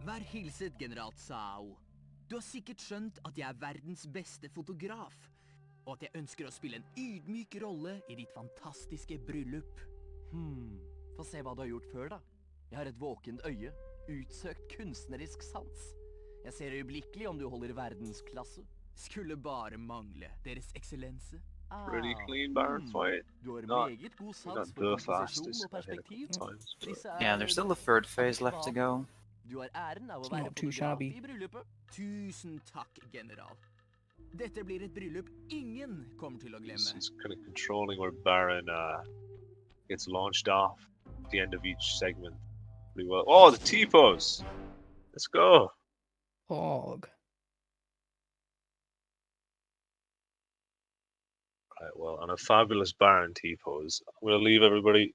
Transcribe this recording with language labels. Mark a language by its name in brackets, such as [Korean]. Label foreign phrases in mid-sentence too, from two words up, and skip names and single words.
[Norwegian] Vær hilset, general Tsao. Du har sikkert skjønt at jeg er verdens beste fotograf, og at jeg ønsker å spille en ydmyk rolle i ditt fantastiske bryllup. Få se hva du har gjort før, da. Jeg har et våkent øye, utsøkt kunstnerisk sans. Jeg ser øyeblikkelig om du holder verdensklasse. Skulle bare mangle, deres eksellense. [English] Pretty clean Baron fight. [Norwegian] Du har [English] Not, [Norwegian] meget god [English] not [Norwegian] sans for [English] the [Norwegian] komposisjon [English] fastest [Norwegian] og perspektiv. [English] times, but [Norwegian] Disse [English] Yeah, there's still a third phase left to go. [Norwegian] Du har æren av å [English] It's [Norwegian] være [English] not too [Norwegian] fotograf [English] shabby. [Norwegian] i bryllupet. Tusen takk, general. Dette blir et bryllup ingen kommer til å glemme. [English] he's kind of controlling where Baron gets launched off at the end of each segment pretty well. Oh, the T-pose! Let's go! Hog. Right, well, on a fabulous Baron T-pose, I'm going to leave everybody.